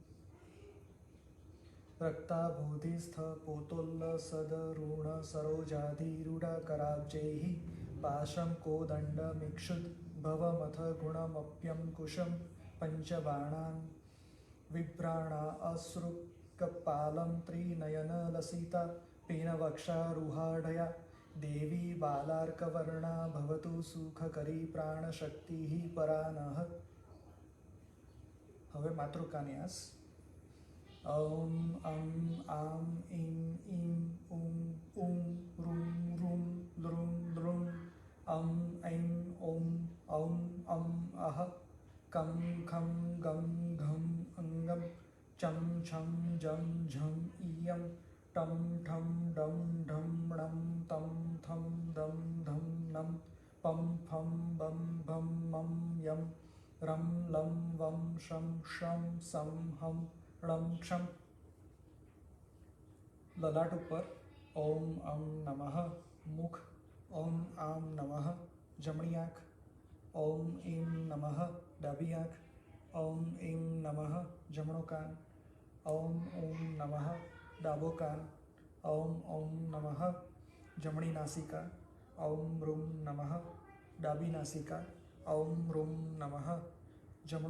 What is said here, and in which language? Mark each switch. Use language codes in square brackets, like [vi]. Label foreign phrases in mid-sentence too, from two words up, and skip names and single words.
[sa] रक्ताभूधिस्थ पोतोल्ल सदरुण सरोजाधिरूढकराब्जैः पाशं कोदण्डमिक्षुद् भवमथ गुणमप्यं कुशं पञ्चबाणान् विभ्राणा अश्रुकपालं त्रिनयनलसिता पीनवक्षारुहाढया देवी बालार्कवर्णा भवतु सुखकरी प्राणशक्तिः परानः। [gu] હવે માતૃકાન્યાસ [sa] ॐ अं आं ईं ईं ऊं ऊं रूं रूं लृं लृं अं ऐं ॐ औं अं अः कं खं गं घं अङ्गं चं छं जं झं इयं टं ठं डं ढं णं तं थं दं धं नं पं फं बं भं मं यं रं लं वं शं शं सं हं ळं क्षं। [gu] ललाट ઉપર [sa] ઓમ અમ નમઃ મુખ ઓમ આમ નમઃ [gu] જમણી આંખ [sa] ઓમ એમ નમઃ [gu] ડાબી આંખ [sa] ઓમ એમ નમઃ [gu] જમણો કાન [sa] ઓમ ઓમ નમઃ [gu] ડાબો કાન [sa] ઓમ ઓમ નમઃ [gu] જમણી નાસિકા [sa] ઓમ રૂમ નમઃ [gu] ડાબી નાસિકા [sa] ઓમ રૂમ નમઃ જમણું